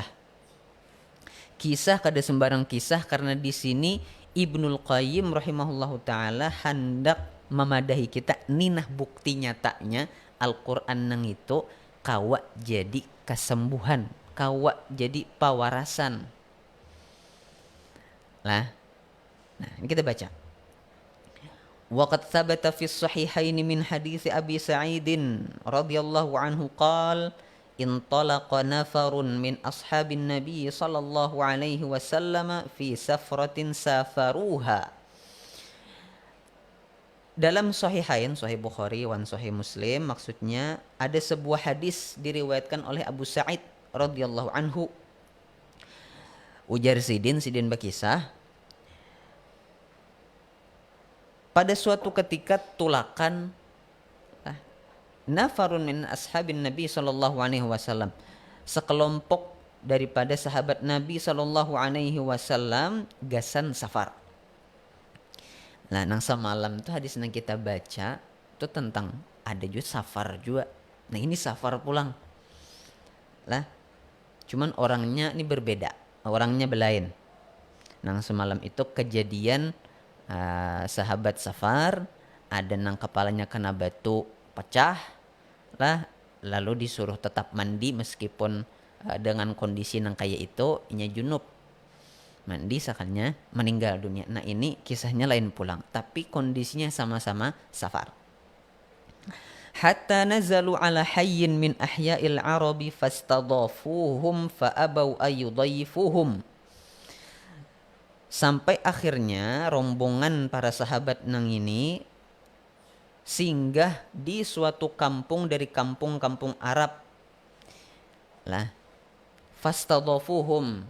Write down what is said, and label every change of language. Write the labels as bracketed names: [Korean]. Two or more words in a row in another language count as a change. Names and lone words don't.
[Banjar] Kisah kada sembarang kisah, karena di sini Ibnul Qayyim [Arabic] رحمه الله تعالى [Banjar] hendak memadahi kita ninah bukti nyatanya Al-Quran nang itu kawa jadi kesembuhan, kawa jadi pawarasan. Nah, ini kita baca. [Arabic] وقد ثبت في الصحيحين من حديث أبي سعيد رضي الله عنه قال انطلق نفر من أصحاب النبي صلى الله عليه وسلم في سفرة سافروها. [Banjar] Dalam sahihain, Sahih Bukhari wan Sahih Muslim, maksudnya ada sebuah hadis diriwayatkan oleh Abu Sa'id [Arabic] رضي الله عنه. [Banjar] Ujar Sidin berkisah, pada suatu ketika tulakan [Arabic] نفر من أصحاب النبي صلى الله عليه وسلم, [Banjar] sekelompok daripada sahabat Nabi [Arabic] صلى الله عليه وسلم [Banjar] gasan safar. Nah, nang semalam tuh hadis yang kita baca itu tentang ada juga safar juga. Nah, ini safar pulang. Lah, cuman orangnya ini berbeda, orangnya belain. Nang semalam itu kejadian sahabat safar, ada nang kepalanya kena batu pecah lah, lalu disuruh tetap mandi meskipun dengan kondisi nang kayak itu inya junub. Mandi sakalnya meninggal dunia. Nah, ini kisahnya lain pulang, tapi kondisinya sama-sama safar. [Arabic] حتى نزلوا على حي من أحياء العرب فاستضافوهم فأبوا أن يضيفوهم. [Banjar] Sampai akhirnya rombongan para sahabat nang ini singgah di suatu kampung dari kampung-kampung Arab. Lah, fastadafuhum.